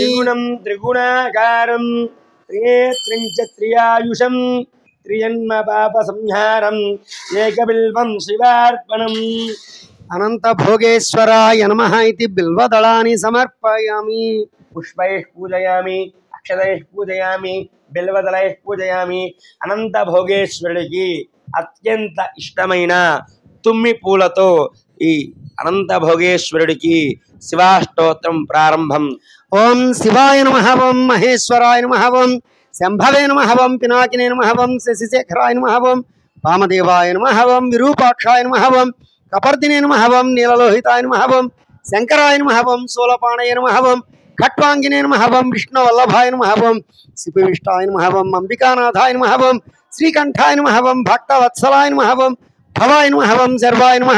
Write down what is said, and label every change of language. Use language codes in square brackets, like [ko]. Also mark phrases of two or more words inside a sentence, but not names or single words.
[sa] त्रिगुणं त्रिगुणाकारं त्रिनेत्रञ्च त्रियायुषं त्रिजन्म पापसंहारम् एकबिल्वं शिवार्पणम् अनन्तभोगेश्वराय नमः इति बिल्वदलानि समर्पयामि पुष्पैः पूजयामि अक्षतैः पूजयामि बिल्वदलैः पूजयामि [te] अनन्तभोगेश्वरुడికి అత్యంత ఇష్టమైన తుమ్మి పూలతో ఈ అనంత భోగేశ్వరుడికి శివాష్టోత్రం ప్రారంభం. [sa] ఓం శివాయ నమః ఓం మహేశ్వరాయ నమః ఓం శంభవే నమః ఓం పినాకినే నమః ఓం శశిశేఖరాయ నమః ఓం వామదేవాయ నమః ఓం విరూపాక్షాయ నమః ఓం కపర్దినే నమః ఓం నీలలోహితాయ నమః ఓం శంకరాయ నమః ఓం శూలపాణయ నమః ఓం ఖట్వాంగినే నమః ఓం విష్ణువల్లభాయ నమః ఓం శివవిష్టాయ నమః ఓం అంబికానాథాయ నమః ఓం శ్రీకంఠాయ నమః ఓం భక్తవత్సలాయ నమః ఓం భవాయ నమః ఓం సర్వాయ నమః